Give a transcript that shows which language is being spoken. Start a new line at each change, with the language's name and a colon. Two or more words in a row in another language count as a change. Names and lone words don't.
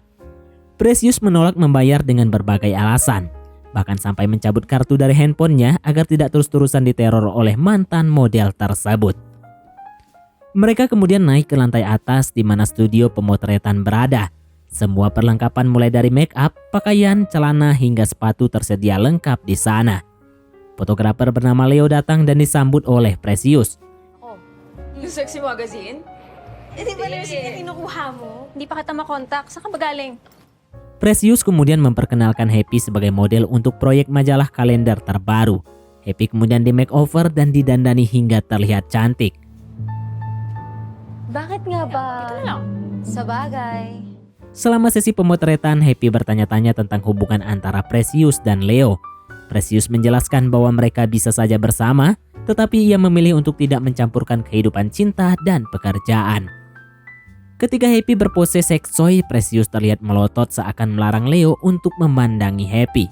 Indonesian: Precious menolak membayar dengan berbagai alasan, bahkan sampai mencabut kartu dari handphonenya agar tidak terus-terusan diteror oleh mantan model tersebut. Mereka kemudian naik ke lantai atas di mana studio pemotretan berada. Semua perlengkapan mulai dari make up, pakaian, celana hingga sepatu tersedia lengkap di sana. Fotografer bernama Leo datang dan disambut oleh Precious.
Filipino: Oh, yung
English: sexy magazine?
Filipino: Eh, di ba na kinukuha mo? Hindi pa kita makontak. Saan ka ba galing?
Indonesian: Precious kemudian memperkenalkan Happy sebagai model untuk proyek majalah kalender terbaru. Happy kemudian di makeover dan didandani hingga terlihat cantik.
Filipino: Bakit nga ba? Ito na lang. Sabagay.
Indonesian: Selama sesi pemotretan, Happy bertanya-tanya tentang hubungan antara Precious dan Leo. Precious menjelaskan bahwa mereka bisa saja bersama, tetapi ia memilih untuk tidak mencampurkan kehidupan cinta dan pekerjaan. Ketika Happy berpose seksoy, Precious terlihat melotot seakan melarang Leo untuk memandangi Happy.